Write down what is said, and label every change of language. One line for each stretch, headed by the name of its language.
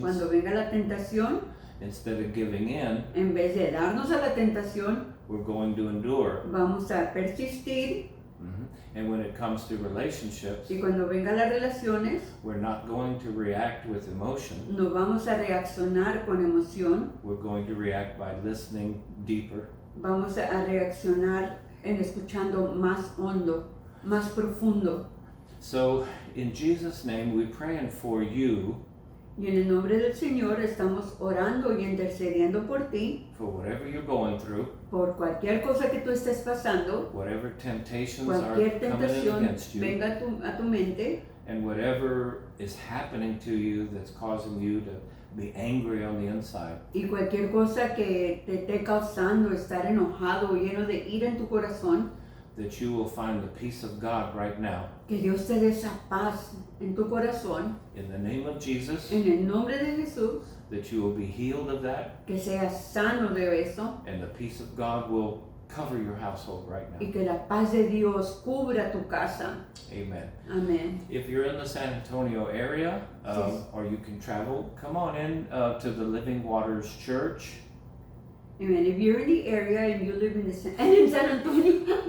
Spanish: Cuando venga la tentación,
English: instead of giving in,
Spanish: en vez de darnos a la tentación,
English: we're going to endure.
Spanish: vamos a persistir.
English: And when it comes to relationships,
Spanish: Y cuando venga las relaciones,
English: we're not going to react with emotion.
Spanish: no vamos a reaccionar con emoción,
English: We're going to react by listening deeper.
Spanish: vamos a reaccionar en escuchando más hondo, más profundo.
English: So, in Jesus' name, we're praying for you
Spanish: Y en el nombre del Señor estamos orando y intercediendo por ti,
English: for whatever you're going through,
Spanish: por cualquier cosa que tú estés pasando,
English: whatever temptations
Spanish: cualquier
English: are coming in
Spanish: tentación
English: against you,
Spanish: venga a tu mente,
English: and whatever is happening to you that's causing you to be angry on the inside,
Spanish: y cualquier cosa que te esté causando estar enojado o lleno de ira en tu corazón,
English: that you will find the peace of God right now.
Spanish: que Dios te dé esa paz en tu corazón,
English: In the name of Jesus,
Spanish: en el nombre de Jesús,
English: that you will be healed of that,
Spanish: que seas sano de eso
English: and the peace of God will cover your household right
Spanish: y
English: now.
Spanish: que la paz de Dios cubra tu casa.
English: Amen.
Spanish: Amén.
English: If you're in the San Antonio area, Yes. or you can travel, come on in to the Living Waters Church. Amen. If you're in the area and you live in in San Antonio,